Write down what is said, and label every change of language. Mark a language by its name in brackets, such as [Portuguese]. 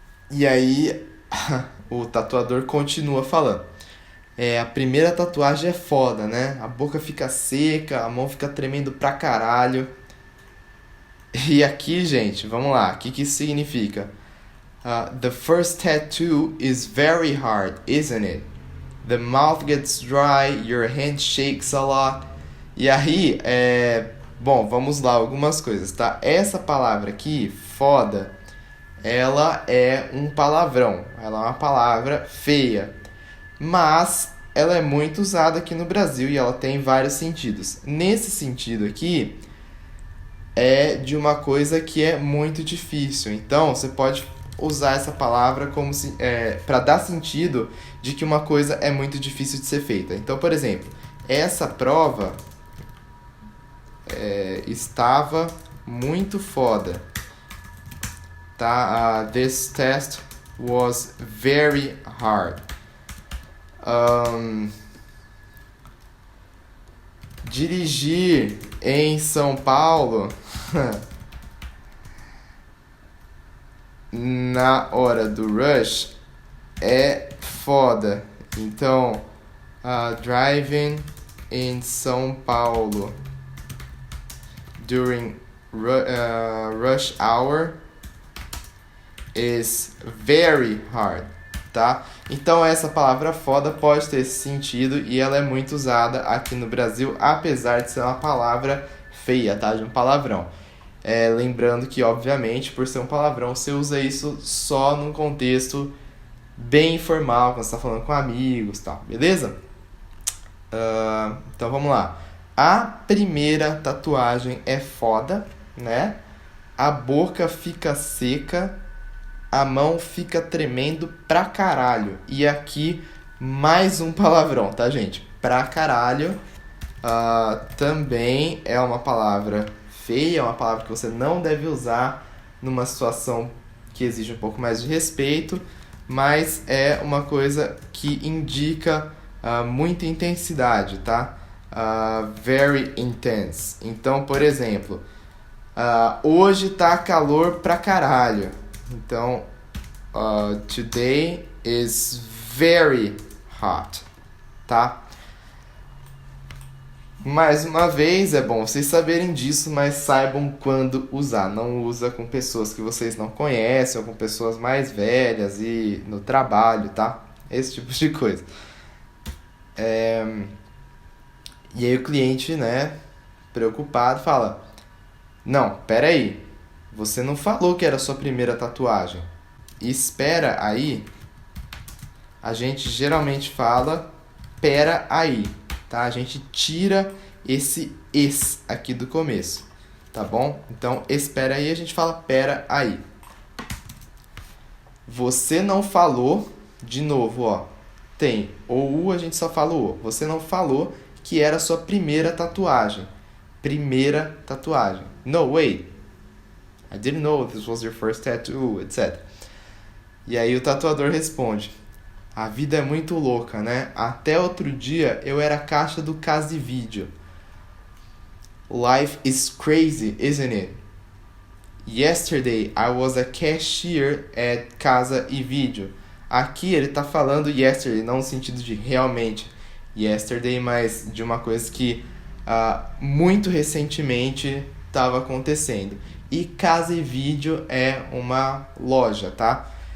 [Portuguese] E aí, o tatuador continua falando. A primeira tatuagem é foda, né? A boca fica seca, a mão fica tremendo pra caralho. E aqui, gente, vamos lá. O que isso significa? [English] The first tattoo is very hard, isn't it? The mouth gets dry, your hand shakes a lot. [Portuguese] E aí, bom, vamos lá, algumas coisas, tá? Essa palavra aqui, foda, ela é um palavrão. Ela é uma palavra feia. Mas ela é muito usada aqui no Brasil e ela tem vários sentidos. Nesse sentido aqui, é de uma coisa que é muito difícil. Então, você pode usar essa palavra como para dar sentido de que uma coisa é muito difícil de ser feita. Então, por exemplo, essa prova estava muito foda. Tá? [English] This test was very hard. [Portuguese] Dirigir em São Paulo na hora do rush é foda. [English] Então, driving in São Paulo during rush hour is very hard, tá? [Portuguese] Então essa palavra foda pode ter esse sentido e ela é muito usada aqui no Brasil, apesar de ser uma palavra feia, tá? De um palavrão. Lembrando que, obviamente, por ser um palavrão, você usa isso só num contexto bem informal, quando você tá falando com amigos e tal, beleza? Então vamos lá. A primeira tatuagem é foda, né? A boca fica seca, a mão fica tremendo pra caralho. E aqui, mais um palavrão, tá, gente? Pra caralho também é uma palavra feia, é uma palavra que você não deve usar numa situação que exige um pouco mais de respeito, mas é uma coisa que indica muita intensidade, tá? [English] Very intense. [Portuguese] Então, por exemplo, hoje tá calor pra caralho. [English] Então, today is very hot, tá? [Portuguese] Mais uma vez, é bom vocês saberem disso, mas saibam quando usar. Não usa com pessoas que vocês não conhecem ou com pessoas mais velhas e no trabalho, tá? Esse tipo de coisa. E aí o cliente, né, preocupado, fala: não, pera aí, você não falou que era a sua primeira tatuagem. Espera aí, a gente geralmente fala pera aí, tá? A gente tira esse es aqui do começo, tá bom? Então, espera aí, a gente fala pera aí. Você não falou, de novo, ó, tem o U, a gente só fala o O. Você não falou que era a sua primeira tatuagem. Primeira tatuagem. [English] No, wait. I didn't know this was your first tattoo, etc. [Portuguese] E aí o tatuador responde: a vida é muito louca, né? Até outro dia eu era caixa do Casa e Vídeo. [English] Life is crazy, isn't it? Yesterday I was a cashier at Casa e Vídeo. [Portuguese] Aqui ele tá falando yesterday, não no sentido de realmente yesterday, mas de uma coisa que muito recentemente estava acontecendo. E Casa e Vídeo é uma loja, tá?